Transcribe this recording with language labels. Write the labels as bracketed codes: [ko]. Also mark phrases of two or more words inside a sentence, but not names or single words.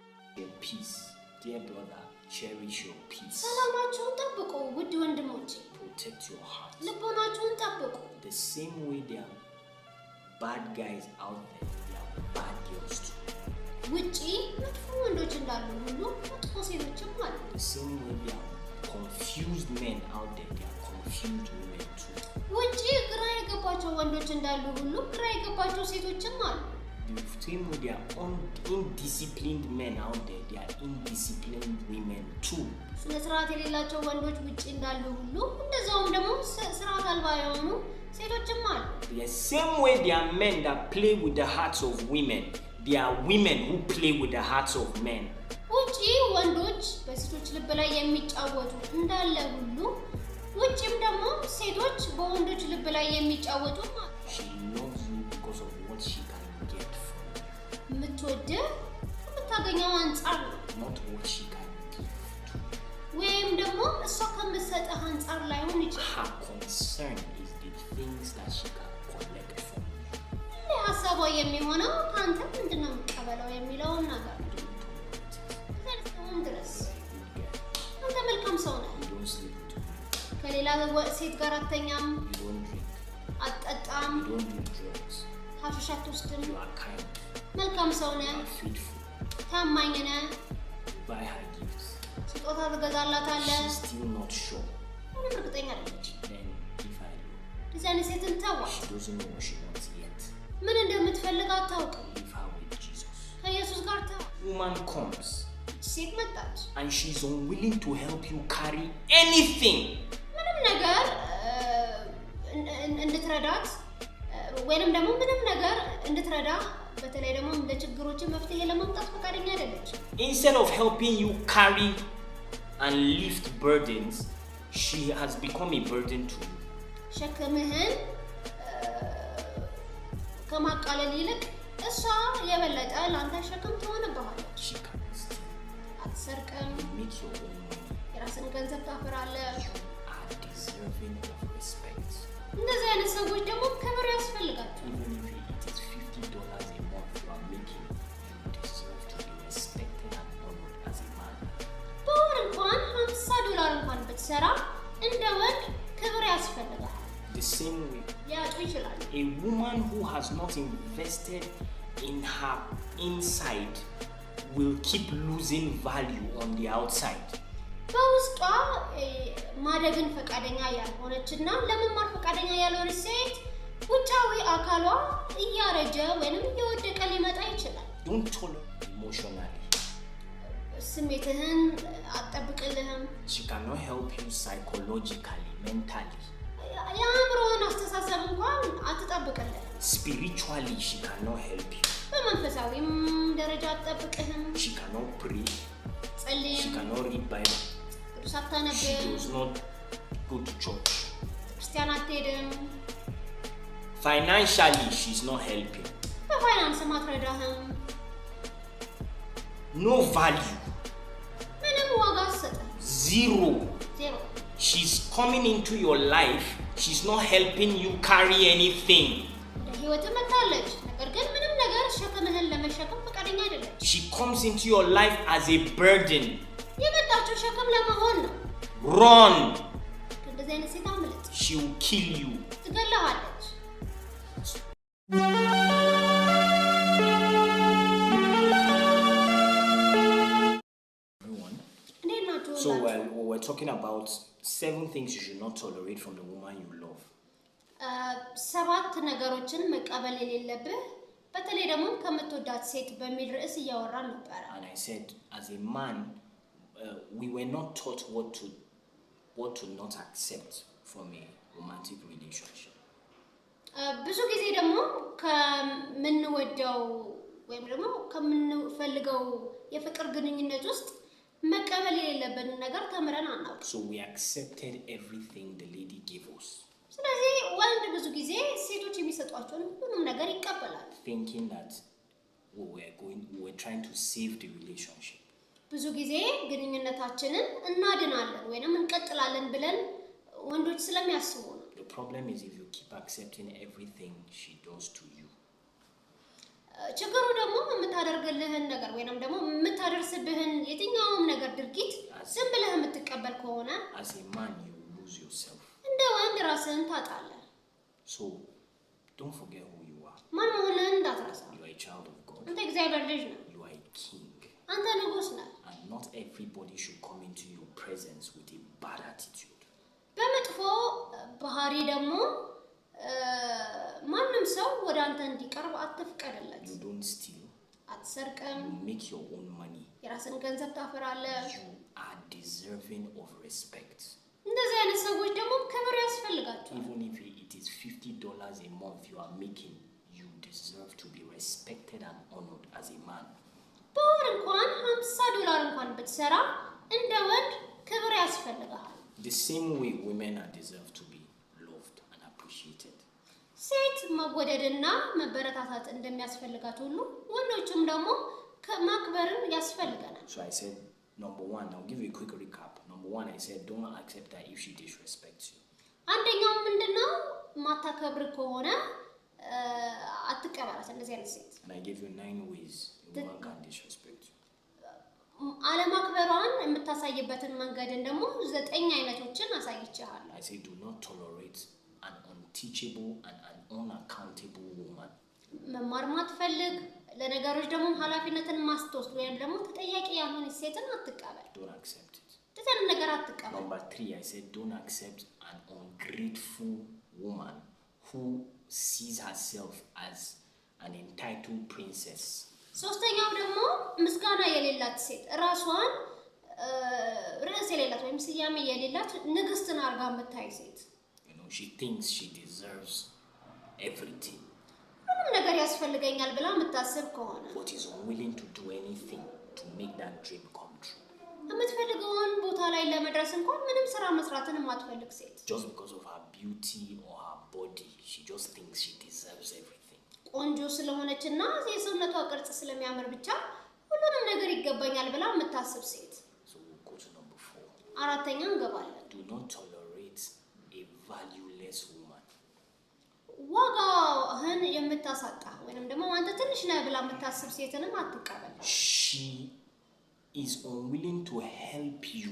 [en] Your peace, dear brother, cherish your peace. [am] ሰላማችሁን ጠብቁ ውድ ወንድሞቼ። [en] Protect your heart. [am] ልቦናችሁን ጠብቁ። [en] The same way there are bad guys out there, there are bad girls too. [am] ውጪ መጥፎ ወንዶች እንዳሉ ሁሉ መጥፎ ሴቶችም አሉ። [en] The same way there are confused men out there, there are confused women too. [am] ውጪ ግራ የገባቸው ወንዶች እንዳሉ ሁሉ ግራ የገባቸው ሴቶችም አሉ። [en] The same way there are indisciplined men out there, there are indisciplined women too. [am] ስነ ስርዓት የሌላቸው ወንዶች ውጪ እንዳሉ ሁሉ እንደዛውም ደግሞ ስርዓት አልባ የሆኑ ሴቶችም አሉ። [en] The same way there are men that play with the hearts of women, there are women who play with the hearts of men. [am] ውጪ ወንዶች በሴቶች ልብ ላይ የሚጫወቱ እንዳለ ሁሉ ውጪም ደግሞ ሴቶች በወንዶች ልብ ላይ የሚጫወቱ ማለት ነው። [en] She loves you because of what she can get from you. [am] የምትወድህ ከምታገኘው አንጻር ነው። [en] Not what she can give to you. [am] ወይም ደግሞ እሷ ከምትሰጥህ አንጻር ላይሆን ይችላል። [en] Her concern is the things that she can collect from you. [am] ሀሳቧ የሚሆነው ከአንተ ምንድን ነው የምትቀበለው የሚለውን ነገር ነው። እስካሁን ድረስ አንተ መልካም ሰው ነህ። [en] You don't sleep with women. [am] ከሌላ ሴት ጋር አትተኛም፣ [en] You don't drink. [am] አትጠጣም፣ [en] You don't do drugs. [am] ሀሺሽ አትወስድም። [en] You are kind. [am] መልካም ሰው [en] You [am] ነህ፣ [en] are faithful. [am] ታማኝ ነህ፣ [en] You buy her gifts. [am] ስጦታ ትገዛላታለህ። [en] She's still not sure. [am] ምንም እርግጠኛ አይደለች። [en] Then if I know, [am] እንደዚህ አይነት ሴትን ተዋት። [en] she doesn't know what she wants yet. [am] ምን እንደምትፈልግ አታውቅም። [en] Leave her with Jesus. [am] ከኢየሱስ ጋር ተዋት። [en] Woman comes [am] ሴት መጣች፣ [en] and she's unwilling to help you carry anything. [am] ምንም ነገር እንድትረዳት ወይንም ደግሞ ምንም ነገር እንድትረዳ በተለይ ደግሞ ለችግሮች መፍትሄ ለማምጣት ፈቃደኛ አይደለች። [en] Instead of helping you carry and lift burdens, she has become a burden to you. [am] ሸክምህን ከማቃለል ይልቅ እሷ የበለጠ ለአንተ ሸክም ትሆንብሃለች። [en] She cannot steal. [am] አትሰርቅም፣ [en] You make your own money. [am] የራስን ገንዘብ ታፈራለህ። [en] You are deserving of respect. [am] እንደዚህ አይነት ሰዎች ደግሞ ክብር ያስፈልጋቸዋል። [en] Even if it is $50 a month you are making, you deserve to be respected and honored as a man. [am] በወር እንኳን $50 እንኳን ብትሰራ እንደ ወንድ ክብር ያስፈልጋል። [en] The same way, [am] ሊያጡ ይችላል። [en] a woman who has not invested in her inside will keep losing value on the outside. [am] በውስጧ ማደግን ፈቃደኛ ያልሆነችና ለመማር ፈቃደኛ ያልሆነች ሴት ውጫዊ አካሏ እያረጀ ወይንም እየወደቀ ሊመጣ ይችላል። [en] Don't tolerate emotionally. [am] ስሜትህን አትጠብቅልህም። [en] She cannot help you psychologically, mentally. [am] የአእምሮህን አስተሳሰብ እንኳን አትጠብቅልህም። [en] Spiritually, she cannot help you. [am] በመንፈሳዊም ደረጃ አትጠብቅህም። [en] She cannot pray. [am] ጸልይም፣ [en] She cannot read Bible. [am] ቅዱስ [en] She [am] አታነብም፣ [en] does not go to church. [am] ክርስቲያን አትሄድም፣ [en] Financially, she's not helping. [am] በፋይናንስም አትረዳህም፣ [en] No value. [am] ምንም ዋጋ አትሰጥም። [en] Zero. [am] ዜሮ። [en] She's coming into your life. She's not helping you carry anything. [am] ወደ ህይወትህ መጥታለች፣ ነገር ግን ምንም ነገር ሸክምህን ለመሸከም ፈቃደኛ አይደለች። [en] She comes into your life as a burden. [am] የመጣችው ሸክም ለመሆን ነው። [en] Run. [am] እንደዚህ አይነት ሴት አምልጥ፣ [en] She will kill you. [am] ትገለሃለች። [en] Everyone. [am] እንዴት ናችሁ? [en] So we're talking about 7 things you should not tolerate from the woman you love. [am] 7 ነገሮችን መቀበል የሌለብህ በተለይ ደግሞ ከምትወዳት ሴት በሚል ርዕስ እያወራን ነበር። [en] And I said, as a man, we were not taught what to not accept from a romantic relationship. [am] ብዙ ጊዜ ደግሞ ከምንወደው ወይም ደግሞ ከምንፈልገው የፍቅር ግንኙነት ውስጥ መቀበል የሌለብንን ነገር ተምረን አናውቅም። [en] So we accepted everything the lady gave us, [am] ስለዚህ ወንድ ብዙ ጊዜ ሴቶች የሚሰጧቸውን ሁሉንም ነገር ይቀበላል። [en] thinking that we were trying to save the relationship. [am] ብዙ ጊዜ ግንኙነታችንን እናድናለን ወይንም እንቀጥላለን ብለን ወንዶች ስለሚያስቡ ነው። [en] The problem is if you keep accepting everything she does to you. [am] ችግሩ ደግሞ የምታደርግልህን ነገር ወይንም ደግሞ የምታደርስብህ ነገር ድርጊት ዝም ብለህ የምትቀበል ከሆነ [en] as a man you lose yourself. [am] እንደ ወንድ ራስህን ታጣለህ። [en] So don't forget who you are. [am] ማን መሆንህን እንዳትረሳ። [en] You are a child of God. [am] አንተ እግዚአብሔር ልጅ ነህ። [en] You are a king. [am] አንተ ንጉስ ነህ። [en] And not everybody should come into your presence with a bad attitude. [am] በመጥፎ ባህሪ ደግሞ ማንም ሰው ወደ አንተ እንዲቀርብ አትፍቀድለት። [en] You don't steal. [am] አትሰርቅም። [en] You make your own money. [am] የራስን ገንዘብ ታፈራለህ። [en] You are deserving of respect. [am] እንደዚህ አይነት ሰዎች ደግሞ ክብር ያስፈልጋቸዋል። [en] Even if it is $50 a month you are making, you deserve to be respected and honored as a man. [am] በወር እንኳን $50 እንኳን ብትሰራ እንደ ወንድ ክብር ያስፈልጋል። [en] The same way women are deserved to be loved and appreciated. [am] ሴት መወደድና መበረታታት እንደሚያስፈልጋት ሁሉ ወንዶችም ደግሞ ማክበርን ያስፈልገናል። [en] So I said, number one, I'll give you a quick recap. Number one, I said, don't accept her if she disrespects you. [am] አንደኛው ምንድነው? ማታከብር ከሆነ አትቀበላት እንደዚህ አይነት ሴት። [en] And I gave you 9 ways a woman can disrespect you. [am] አለማክበሯን የምታሳይበትን መንገድን ደግሞ 9 አይነቶችን አሳይቻለሁ። [en] I said, do not tolerate an unteachable and an unaccountable woman. [am] መማር ማትፈልግ ለነገሮች ደግሞ ኃላፊነትን ማስተወስድ ወይም ደግሞ ተጠያቂ ያልሆነች ሴትን አትቀበል። [en] Don't accept it. [am] እንደዚህ ነገር አትቀበል። [en] Number 3, I said, don't accept an ungrateful woman who sees herself as an entitled princess. [am] ሶስተኛው ደግሞ ምስጋና የሌላት ሴት ራሷን ርዕስ የሌላት ወይም ስያሜ የሌላት ንግስትን አርጋ የምታይ ሴት። [en] You know, she thinks she deserves everything. [am] ሁሉም ነገር ያስፈልገኛል ብላ የምታስብ ከሆነ [en] But is unwilling to do anything to make that dream come true. [am] የምትፈልገውን ቦታ ላይ ለመድረስ እንኳን ምንም ስራ መስራትን የማትፈልግ ሴት። [en] Just because of her beauty or her body, she just thinks she deserves everything. [am] ቆንጆ ስለሆነችና የሰውነቷ ቅርጽ ስለሚያምር ብቻ ሁሉንም ነገር ይገባኛል ብላ የምታስብ ሴት። [en] So we'll go to number 4. [am] አራተኛ እንገባለን። [en] Do not tolerate a valueless woman. [am] ዋጋህን የምታሳጣ ወይንም ደግሞ አንተ ትንሽ ነህ ብላ የምታስብ ሴትንም አትቀበል። [en] She is unwilling to help you.